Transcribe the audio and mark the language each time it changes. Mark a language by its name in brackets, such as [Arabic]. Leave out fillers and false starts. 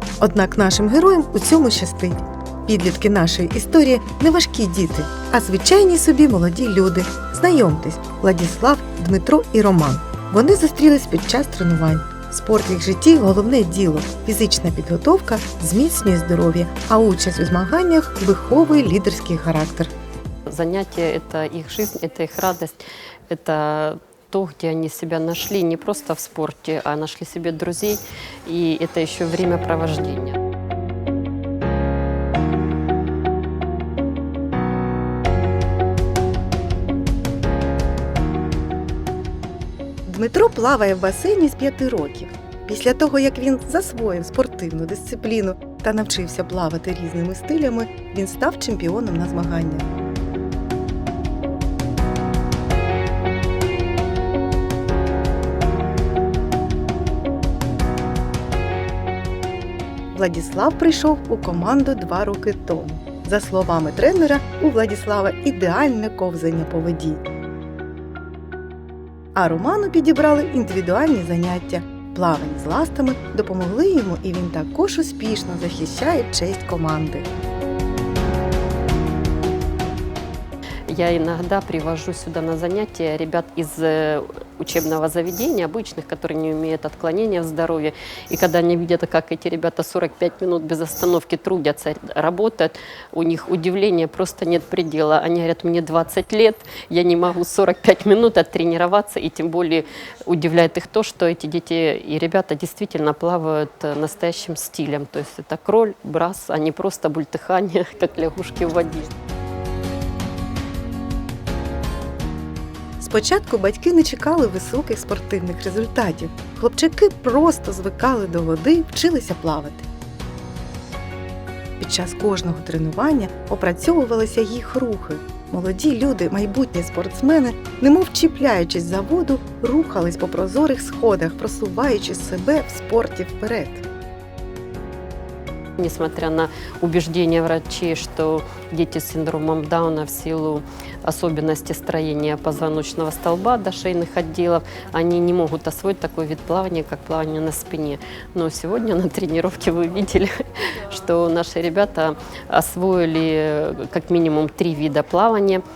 [Ukrainian] Однак нашим героям у цьому щастить. Підлітки нашої історії не важкі діти, а звичайні собі молоді люди. Знайомтесь – Владислав, Дмитро і Роман. Вони зустрілись під час тренувань. Спорт в їх житті – головне діло. Фізична підготовка зміцнює здоров'я, а участь у змаганнях виховує лідерський характер. [Russian] Занятия – это их жизнь, это их радость, это то, где они себя нашли не просто в спорте, а нашли себе друзей, и это еще времяпровождение. [Ukrainian] Дмитро плаває в басейні з 5 років. Після того, як він засвоїв спортивну дисципліну та навчився плавати різними стилями, він став чемпіоном на змаганнях. Владислав прийшов у команду 2 роки тому. За словами тренера, у Владислава ідеальне ковзання по воді. А Роману підібрали індивідуальні заняття. Плавання з ластами допомогли йому, і він також успішно захищає честь команди. [Russian] Я иногда привожу сюда на занятия ребят из учебного заведения, обычных, которые не имеют отклонения в здоровье. И когда они видят, как эти ребята 45 минут без остановки трудятся, работают, у них удивления просто нет предела. Они говорят, мне 20 лет, я не могу 45 минут оттренироваться, и тем более удивляет их то, что эти дети и ребята действительно плавают настоящим стилем. То есть это кроль, брас, а не просто бультыхание, как лягушки в воде. [Ukrainian] Спочатку батьки не чекали високих спортивних результатів. Хлопчаки просто звикали до води, вчилися плавати. Під час кожного тренування опрацьовувалися їх рухи. Молоді люди, майбутні спортсмени, немов чіпляючись за воду, рухались по прозорих сходах, просуваючи себе в спорті вперед. [Russian] Несмотря на убеждения врачей, что дети с синдромом Дауна в силу особенностей строения позвоночного столба до шейных отделов, они не могут освоить такой вид плавания, как плавание на спине. Но сегодня на тренировке вы видели, что наши ребята освоили как минимум 3 вида плавания.